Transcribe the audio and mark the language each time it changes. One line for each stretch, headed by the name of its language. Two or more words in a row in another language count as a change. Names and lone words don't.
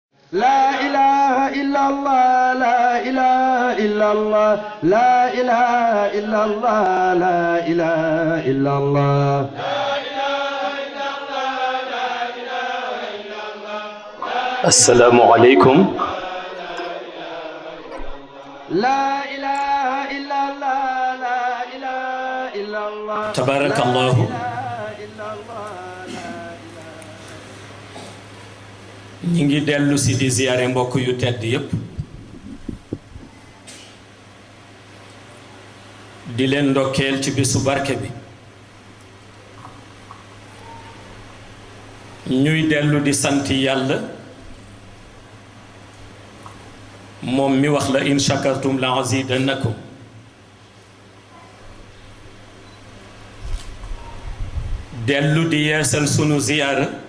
Arabic: لا إله إلا الله لا إله إلا الله لا إله إلا الله لا إله إلا الله السلام عليكم لا إله إلا الله لا إله إلا الله تبارك الله
Wolof: ñi ngi dellu si di ziyaare mbokk yu tedd yépp di leen ndokkeel ci bisu barke bi ñuy dellu di sant yàlla moom mi wax la
Arabic: إن شكرتم لأزيدنكم
Wolof: dellu di yeesal sunu ziyaara